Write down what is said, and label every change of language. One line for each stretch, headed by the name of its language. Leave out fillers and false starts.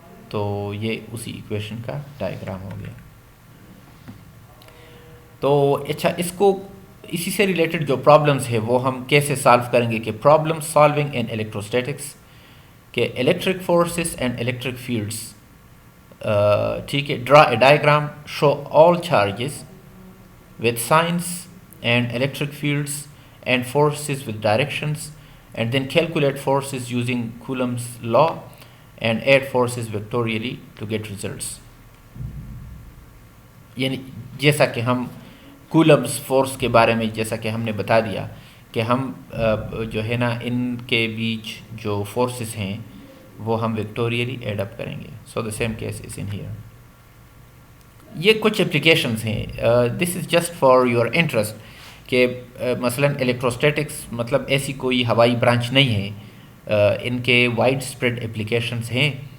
Urdu: تو یہ اسی ایکویشن کا ڈائیگرام ہو گیا. تو اچھا, اس کو اسی سے ریلیٹڈ جو پرابلمس ہے وہ ہم کیسے سالو کریں گے کہ
English: problem solving in electrostatics,
Urdu: کہ
English: electric forces and electric fields,
Urdu: ٹھیک ہے.
English: Draw a diagram show all charges with signs and electric fields and forces with directions, and then calculate forces using Coulomb's law and add forces vectorially to get results.
Urdu: یعنی جیسا کہ ہم Columbus force کے بارے میں جیسا کہ ہم نے بتا دیا کہ ہم جو ہے نا ان کے بیچ جو فورسز ہیں وہ ہم ویکٹوریلی ایڈ اپ کریں گے.
English: So the same case is in here.
Urdu: یہ کچھ اپلیکیشنز ہیں,
English: this is just for your interest,
Urdu: کہ مثلا الیکٹروسٹیٹکس مطلب ایسی کوئی ہوائی برانچ نہیں ہے, ان کے وائڈ اسپریڈ اپلیکیشنز ہیں.